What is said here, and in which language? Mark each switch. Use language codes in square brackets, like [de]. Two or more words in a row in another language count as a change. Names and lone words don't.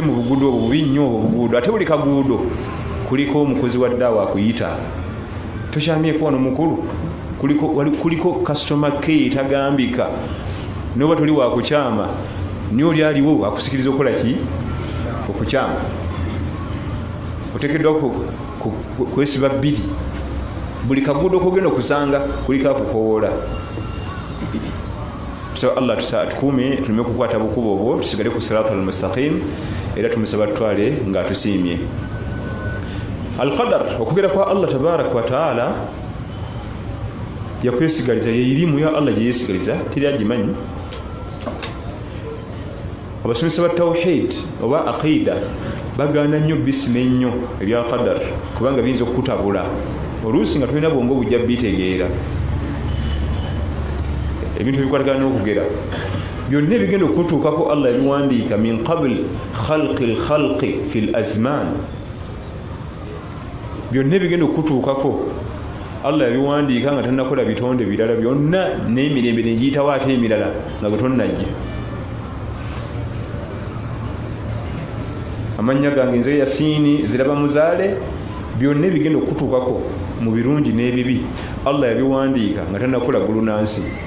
[lg] mu buguudo obwo bubi nnyo obwo buguudo ate buli kaguudo kuliko omukozi wa ddaawa akuyita tokyamyeko wano mukulu kuliko [en] customer care [lg] tagambika noba toli wakukyama niye oli aliwo akusikiriza okukola ki okukyama oteekeddwa kwesiba 2 buli kaguudo kogenda okusanga kuliko akukowoola so Allah tukuume tuleme kukwata bukubo obwo tusigale ku [ar] الصراط المستقيم [lg] era tumusaba tutwale nga tusiimye alqadar okugera kwa Allah [ar] تبارك وتعالى [lg] yakwesigaliza yeirimu ya Allah gyeyesigaliza teri agimanyi abasomesa ba tawhid oba aqida bagaana nnyo bisima ennyo ebya qadar kubanga biyinza okukutabula oluusi nga tulina bwongo bujja bitegeera ebintu ebikwatagana n'okugera byonna ebigenda okutuukako Allah yabiwandiika [ar] من قبل خلق الخلق في الزمان [lg] byonna ebigenda okutuukako Allah yabiwandiika nga tannakola bitonde birala byonna n'emirembe negiyitawo ate emirala nga bwe tonnajja amannya gange nze Yasiini ziraba muzaale byonna ebigenda okutuukako mu birungi n'ebibi Allah yabiwandiika nga tannakola gulunansi